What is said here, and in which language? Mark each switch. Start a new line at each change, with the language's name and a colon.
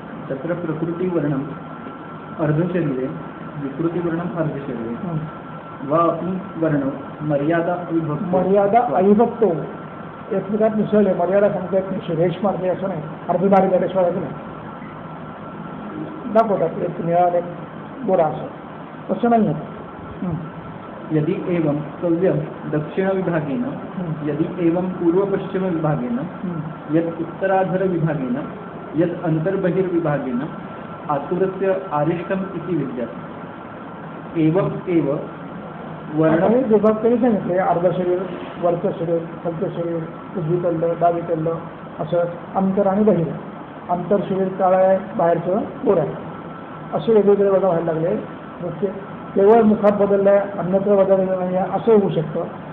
Sanskrit: तत्र प्रकृतिवर्णम अर्धशरीरे विकृतिवर्णम अर्धशरीरे वा वर्ण मर्यादा
Marathi: अविभक्तो एकमेकात मिसळले. मर्यादा सांगता येत नाही, रेश मारते असं नाही, अर्धदारी रेश मारायचं नाही. दाखवतात एक निळा एक गोरा असं, तसं नाही होत.
Sanskrit: यदि एवं कव्यम दक्षिण विभागेन यदि एवं पूर्व पश्चिम विभागेन यद उत्तराधर विभागेन यद अंतर्बहिर्विभागेन आतुरस्य आरिष्टम इति विद्यात्. एवं एव वर्ण
Marathi: विभाग तरी सांगितले. अर्ध शरीर, वरचं शरीर, खालचं शरीर, उजवीकडलं, डावीकडलं असं अंतर आणि बहिर. अंतर शरीर काळं आहे, बाहेरचं गोरं आहे. असे वेगवेगळे बदल व्हायला लागले. केवळ मुखात बदललं आहे, अन्यत्र बदललेलं नाही आहे असं होऊ शकतं.